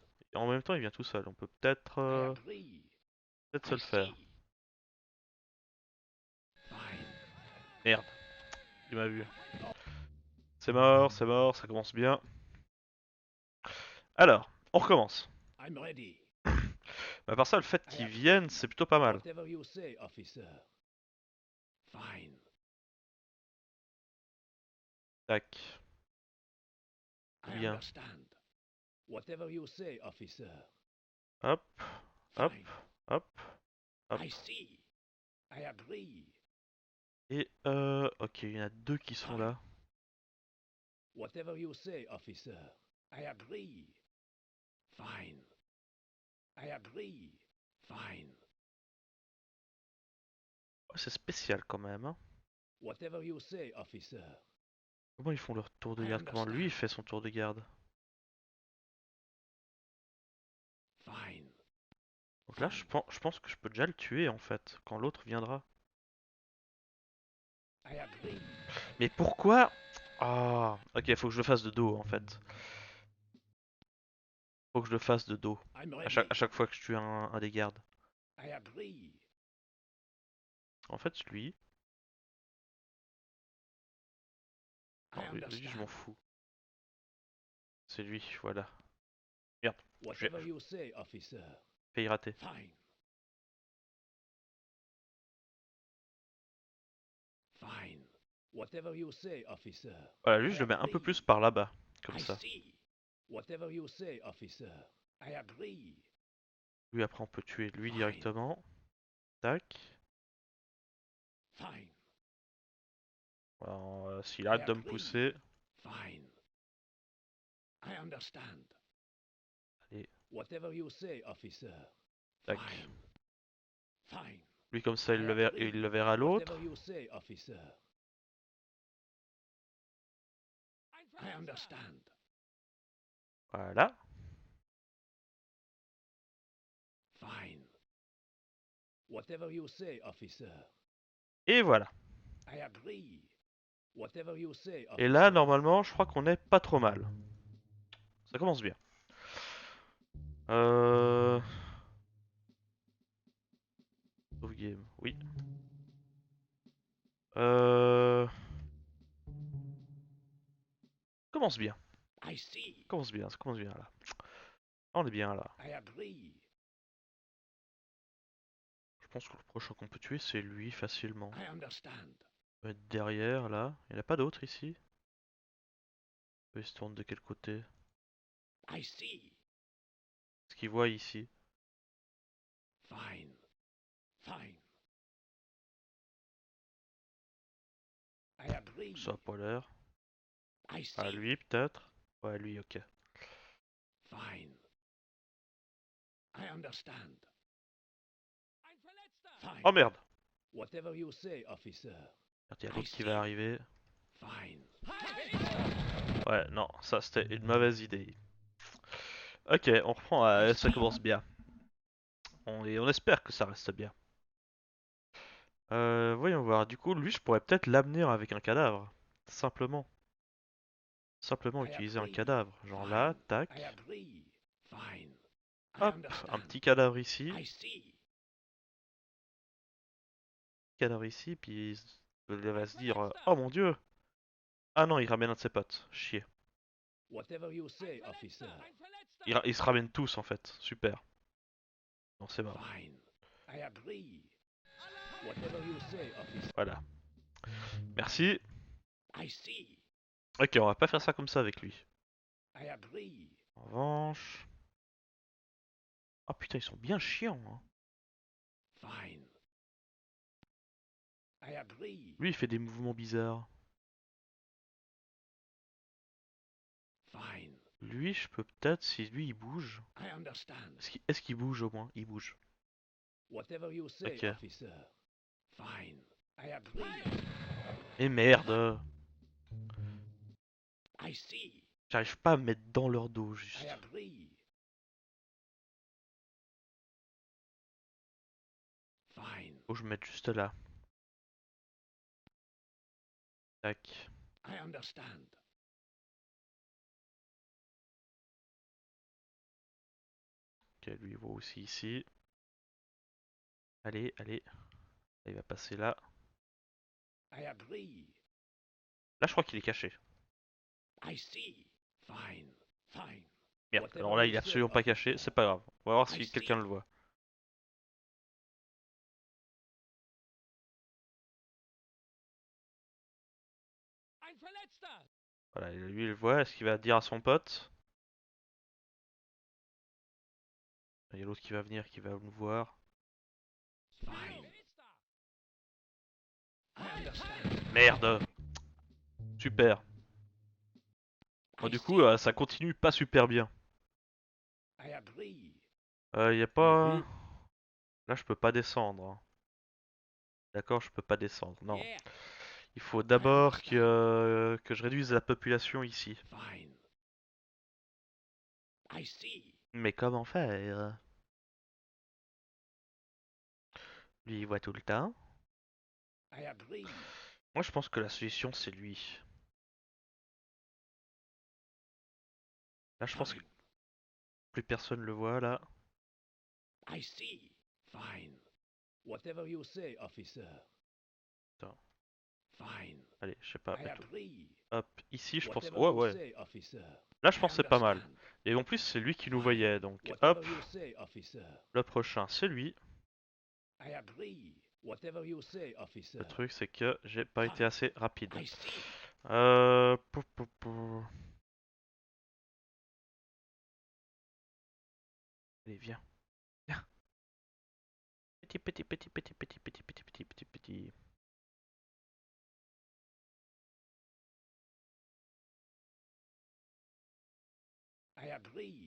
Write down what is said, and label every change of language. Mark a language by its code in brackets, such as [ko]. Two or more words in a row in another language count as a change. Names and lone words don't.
[fr] Et en même temps, il vient tout seul. On peut peut-être [en] I agree. [fr] peut-être se [en] I [fr] le faire. [en] see. Fine. [fr] Merde, il m'a vu. c'est mort, ça commence bien. Alors, on recommence. [en] I'm ready. [fr] Mais à part ça, le fait [en] I [fr] qu'ils viennent, [en] agree. [fr] c'est plutôt pas mal. [en] Whatever you say, officer. Fine. [fr] Tac, [en] I [fr] bien. [en] understand. Whatever you say, officer. [fr] Hop, hop, [en] Fine. [fr] hop, hop. [en] I see. I agree. [fr] Et ok, il y en a deux qui sont [en] Fine. [fr] là. [en] Whatever you say, officer. I agree. Fine. I agree. Fine. [fr] Oh, c'est spécial quand même, hein. [en] Whatever you say, officer. [fr] Comment ils font leur tour de [en] I [fr] garde? Comment lui il [en] understand. [fr] fait son tour de garde? [en] Fine. [fr] Donc là, je [en] Fine. [fr] pense, je pense que je peux déjà le tuer en fait, quand l'autre viendra. [en] I agree. [fr] Mais pourquoi? Ah, ok, faut que je le fasse de dos en fait. Faut que je le fasse de dos. [en] I'm [fr] À [en] ready. [fr] chaque fois que je tue un des gardes. [en] I agree. [fr] En fait, lui. [en] I [fr] Non, lui, je m'en [en] understand. [fr] fous. C'est lui, voilà. Merde, j'ai [en] Whatever you say, officer. [fr] failli rater. [en] Fine. Fine. Whatever you say, officer. [fr] Voilà, lui, [en] I [fr] je le mets un peu plus [en] agree. [fr] par là-bas. Comme [en] I [fr] ça. [en] see. Whatever you say, officer. I agree. [fr] Lui, après, on peut tuer lui [en] Fine. [fr] directement. Tac. [en] Fine. [fr] Alors, s'il [en] I [fr] arrête de me [en] agree. [fr] pousser. [en] Fine. I understand. [fr] Allez, [en] Whatever you say, officer. [fr] tac. [en] Fine. Fine. [fr] Lui, comme ça, [en] I [fr] il [en] agree. [fr] le verra [en] Whatever [fr] l'autre. [en] you say, officer. I understand. [fr] Voilà. [en] Fine. Whatever you say, officer. [fr] Et voilà. [en] I agree. Whatever you say, [fr] Et là, [en] officer. [fr] normalement, je crois qu'on est pas trop mal. Ça commence bien. Euh... Sauve game, oui. Euh... Commence bien. [en] I see. [fr] Commence bien, ça commence bien là. On est bien là. [en] I agree. [fr] Je pense que le prochain qu'on peut tuer, c'est lui facilement. [en] I understand. [fr] On va être derrière là. Il n'y en a pas d'autres ici. Il se tourne de quel côté? [en] I see. [fr] Ce qu'il voit ici. [en] Fine. Fine. I [fr] Ça a [en] agree. [fr] pas l'air. [en] I [fr] Ah, [en] see. [fr] lui peut-être? Ouais, lui, ok. [en] Fine. I understand. [fr] Oh [en] Fine. [fr] merde! [en] Whatever you say, officer. [fr] Merde, il y a [en] I [fr] l'autre qui va [en] see. [fr] arriver. [en] Fine. [fr] Ouais, non, ça c'était une mauvaise idée. Ok, on reprend. [en] I [fr] Ça [en] see. [fr] commence bien. Et on espère que ça reste bien. Voyons voir. Du coup, lui, je pourrais peut-être l'amener avec un cadavre. Simplement. Simplement [en] I [fr] utiliser un [en] agree. [fr] cadavre. Genre là, [en] Fine. I [fr] tac. [en] agree. Fine. I [fr] Hop, un [en] understand. [fr] petit cadavre ici. [en] I see. [fr] Cadavre ici, puis il va [de] Ein [fr] se dire [de] Verletzter! [fr] oh mon dieu! Ah non, il ramène un de ses potes. Chier. [en] Whatever you say, officer. [de] Ein Ein Verletzter! [fr] Ils se ramènent tous en fait. Super. Non, c'est mort. [en] Fine. I agree. Whatever you say, officer. [fr] Voilà. Merci. [en] I see. [fr] Ok, on va pas faire ça comme ça avec lui. [en] I agree. [fr] En revanche. Oh putain, ils sont bien chiants, hein. [en] Fine. I agree. [fr] Lui, il fait des mouvements bizarres. [en] Fine. [fr] Lui, je peux peut-être, si lui il bouge. [en] I understand. [fr] Est-ce qu'il bouge au moins? Il bouge. [en] Whatever you say, [fr] Ok. [en] officer. Fine. I agree. [fr] Et merde! [en] I see. [fr] J'arrive pas à me mettre dans leur dos, [en] I [fr] juste. [en] agree. Fine. [fr] Faut que je me mette juste là. Tac. [en] I understand. [fr] Ok, lui il voit aussi ici. Allez, allez. Il va passer là. [en] I agree. [fr] Là, je crois qu'il est caché. [en] I see. Fine. Fine. [fr] Merde. [en] Whatever [fr] Alors là, [en] you [fr] il est [en] say, [fr] absolument pas caché. [en] officer. [fr] C'est pas grave. On va voir [en] I [fr] si quelqu'un le [en] see. [fr] voit. [de] Ein Verletzter! [fr] Voilà, lui il le voit. Est-ce qu'il va dire à son pote? Il y a l'autre qui va venir, qui va nous voir. [en] Fine. I understand. [fr] Merde! Super. Bon, [en] I [fr] du coup, [en] see. [fr] ça continue pas super bien. [en] I agree. [fr] Y a pas. Là, je peux pas descendre, hein. D'accord, je peux pas descendre. Non. Yeah. Il faut [en] I [fr] d'abord [en] understand. [fr] que je réduise la population ici. [en] Fine. I see. [fr] Mais comment faire? Lui, il voit tout le temps. [en] I agree. [fr] Moi, je pense que la solution, c'est lui. Là, je pense que [en] Fine. [fr] plus personne le voit, là. [en] I see. Fine. Whatever you say, officer. [fr] Attends. [en] Fine. [fr] Allez, je sais pas. [en] I agree. [fr] Hop, ici, je pense. [en] Whatever [fr] Ouais, [en] you [fr] ouais. [en] say, officer. [fr] Là, je [en] I [fr] pense que c'est pas mal. [en] understand. [fr] Et en plus, c'est lui qui nous [en] Fine. [fr] voyait. Donc, [en] Whatever [fr] hop. [en] you say, officer. [fr] Le prochain, c'est lui. [en] I agree. Whatever you say, [fr] Le [en] officer. [fr] truc, c'est que j'ai pas été [en] Fine. [fr] assez rapide. [en] I see. [fr] Pou. Allez, viens. Viens. Petit. [en] I agree.